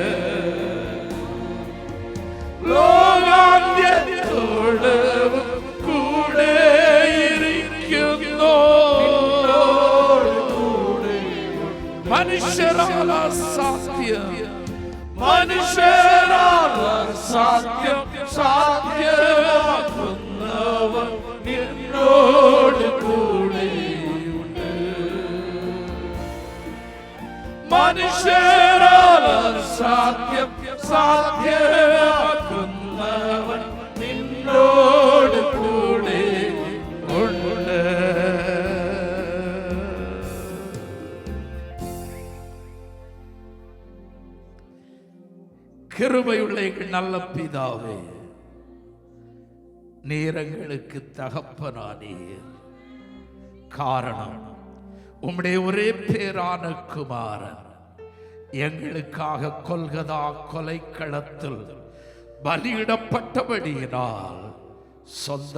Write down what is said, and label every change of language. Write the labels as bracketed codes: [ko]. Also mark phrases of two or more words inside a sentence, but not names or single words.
[ml] ലോകാന്ത്യത്തോളവും കൂടെ ഇരിക്കുന്നു മനുഷ്യരാൽ അസാധ്യം മനുഷ്യരാൽ അസാധ്യം സാധ്യമാക്കുന്നവൻ നിന്നോട് കൂടെ ഉണ്ട്. മനുഷ്യരാൽ അസാധ്യം സാധ്യമാക്കുന്നവൻ നിന്നോട് കൂടെ ഉണ്ട്. [ta] கிருபையுள்ள எங்கள் நல்ல பிதாவே, நீர் எங்களுக்கு தகப்பனானீர். காரணம் உம்முடைய ஒரே பேரான குமாரன் எங்களுக்காக கொல்கதா கொலைக்களத்தில் பலியிடப்பட்டபடியினால் சொந்த